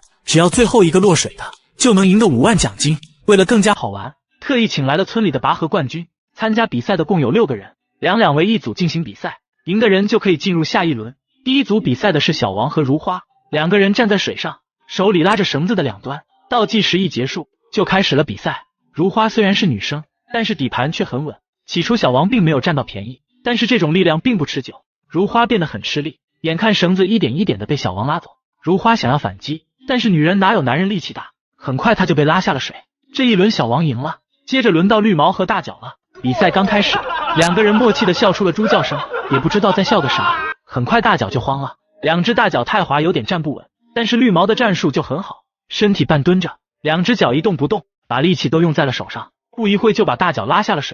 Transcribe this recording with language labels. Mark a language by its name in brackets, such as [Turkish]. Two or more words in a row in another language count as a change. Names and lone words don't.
[Chinese] 只要最後一個落水的就能贏得5萬獎金。為了更加好玩，特意請來了村裡的拔河冠軍。參加比賽的共有6個人，2為一組進行比賽，贏的人就可以進入下一輪。第一組比賽的是小王和如花，2個人站在水上，手裡拉着繩子的兩端。倒計時一結束，就開始了比賽。如花雖然是女生，但是底盤卻很穩。起初小王並沒有占到便宜，但是這種力量並不持久，如花變得很吃力。眼看繩子一點一點的被小王拉走，如花想要反擊，但是女人哪有男人力氣大，很快她就被拉下了水。這一輪小王贏了。接着輪到綠毛和大腳了。比賽剛開始，2個人默契的笑出了豬叫聲，也不知道在笑個啥。很快大腳就慌了，2只大腳太滑，有點站不穩，但是綠毛的戰術就很好，身體半蹲着，2只腳一動不動，把力氣都用在了手上，不一會就把大腳拉下了水。